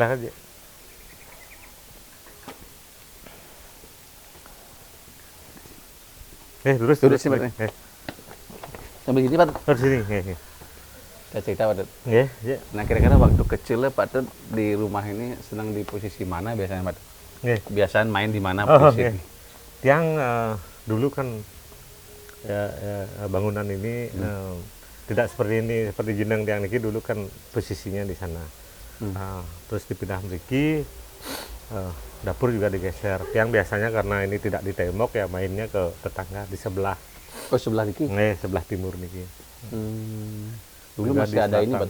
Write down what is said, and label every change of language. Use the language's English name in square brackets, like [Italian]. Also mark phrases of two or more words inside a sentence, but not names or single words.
[Indonesian] silakan. Ji. Lurus sini, Pak. Sambil gini Patut. Lurus sini. Kita cerita Patut. Nggih, Nah kira-kira waktu kecilnya Patut di rumah ini senang di posisi mana biasanya Patut? nggih. Biasanya main di mana Oh, posisi? nggih. Tiang dulu kan bangunan ini tidak seperti ini, seperti [Balinese] jeneng Tiang niki [Indonesian] dulu kan posisinya di sana. Terus dipindah mriki, dapur juga digeser. Tiang biasanya karena ini tidak di tembok ya mainnya ke tetangga di sebelah. Oh sebelah niki. Sebelah timur niki. Dulu Juga masih di ada ini selatan.